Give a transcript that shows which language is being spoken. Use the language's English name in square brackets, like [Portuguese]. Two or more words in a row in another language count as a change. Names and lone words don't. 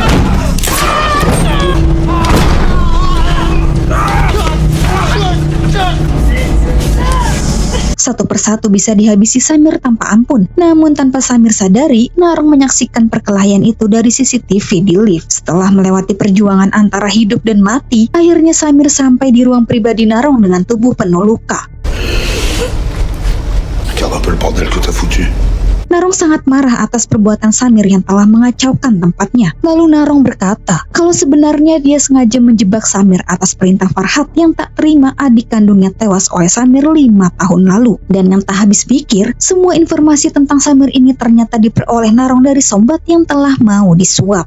[Indonesian] Satu persatu bisa dihabisi Samir tanpa ampun. Namun tanpa Samir sadari, Narong menyaksikan perkelahian itu dari CCTV di lift. Setelah melewati perjuangan antara hidup dan mati, akhirnya Samir sampai di ruang pribadi Narong dengan tubuh penuh luka. [French] Regarde un peu le bordel que t'as foutu. [Indonesian] Narong sangat marah atas perbuatan Samir yang telah mengacaukan tempatnya. Lalu Narong berkata, kalau sebenarnya dia sengaja menjebak Samir atas perintah Farhat yang tak terima adik kandungnya tewas oleh Samir 5 tahun lalu. Dan yang tak habis pikir, semua informasi tentang Samir ini ternyata diperoleh Narong dari Sombat yang telah mau disuap.